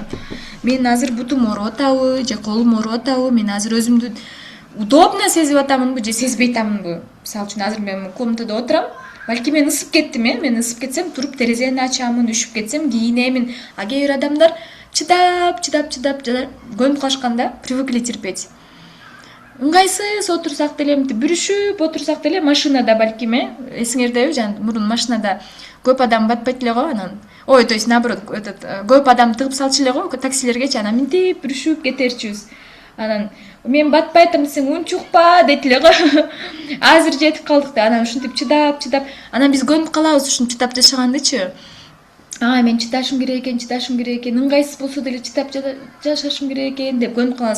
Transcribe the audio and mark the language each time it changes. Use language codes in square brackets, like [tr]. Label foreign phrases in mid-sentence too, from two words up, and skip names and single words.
[ky] Мен азыр бутум ооруп атабы же колум ооруп атабы, мен азыр өзүмдү удобно сезип атамынбы же сезбей атамынбы? Мисалы үчүн азыр мен комнатада отурам, балки мен ысып кеттим, мен ысып кетсем туруп терезени ачамын, үшүп кетсем кийинемин. А кээ бир адамдар чыдап көнүп калышкан да, [ru] привыкли терпеть. [ky] Ыңгайсыз отурсак деле, бүрүшүп отурсак деле машинада балким, эсиңердеби, жана мурун машинада көп адам батпайт эле го, анан [ru] то есть наоборот, [ky] көп адам тыгып салчу эле го таксилергечи, анан минтип бүрүшүп кетерчүбүз. Анан мен батпайтым десең унчукпа дейт эле го. Азыр жетип калдык да, анан ушинтип чыдап, анан биз көнүп калабыз ушинтип чыдап жашагандычы. Мен чыдашым керек экен, ыңгайсыз болсо деле чыдап жашашым керек экен деп көнүп калабыз.